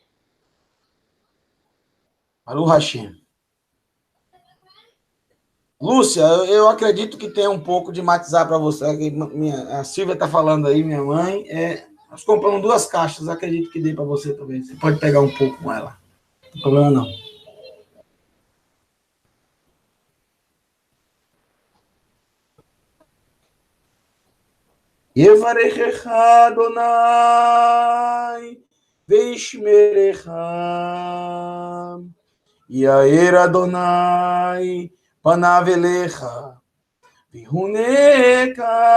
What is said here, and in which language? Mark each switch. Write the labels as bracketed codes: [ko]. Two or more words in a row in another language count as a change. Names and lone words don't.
[he] ברוך השם. [pt] Lúcia, eu acredito que tem um pouco de matizar para você. A Silvia está falando aí, minha mãe. Nós compramos 2 caixas, acredito que dê para você também. Você pode pegar um pouco com ela. Não tem problema não. [he] יברכך אדוני וישמרך יאר אדוני פניו אליך ויחנך